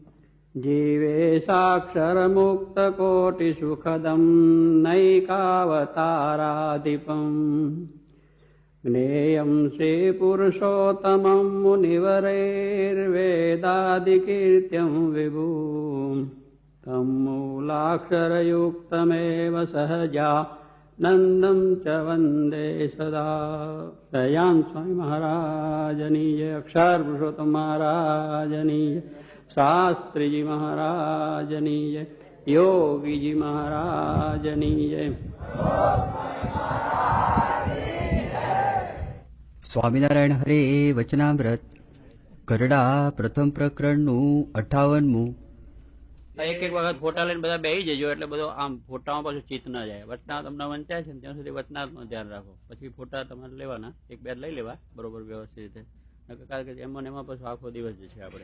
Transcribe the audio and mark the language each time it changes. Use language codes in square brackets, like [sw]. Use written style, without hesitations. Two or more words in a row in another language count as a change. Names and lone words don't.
[sa] जीवेशाक्षरमुक्तकोटिसुखदं नैकावताराधिपम् ज्ञेयं श्रीपुरुषोत्तमं मुनिवरैर्वेदादिकीर्त्यं विभुम् तं मूलाक्षरयुक्तमेव सहजानन्दं च वन्दे सदा। [gu] દયાન સ્વામી મહારાજની જય, અક્ષર પુરુષોત્તમ મહારાજની જય, શાસ્ત્રી જી મહારાજની જય, યોગી જી મહારાજની જય। સ્વામિનારાયણ હરે વચનામૃત ગરડા પ્રથમ પ્રકરણનું 58મું. એક એક વખત ફોટા લઈને બધા બેસી જજો, એટલે બધો આમ ફોટામાં પાછું ચિત્ત ના જાય. વચનાથ તમને વંચાય છે ને ત્યાં સુધી વચનાથમાં ધ્યાન રાખો. પછી ફોટા તમારે લેવાના, એક બે લઈ લેવા બરોબર વ્યવસ્થિત રીતે, કારણ કે એમાં એમાં પછી આખો દિવસ જે છે આપણે.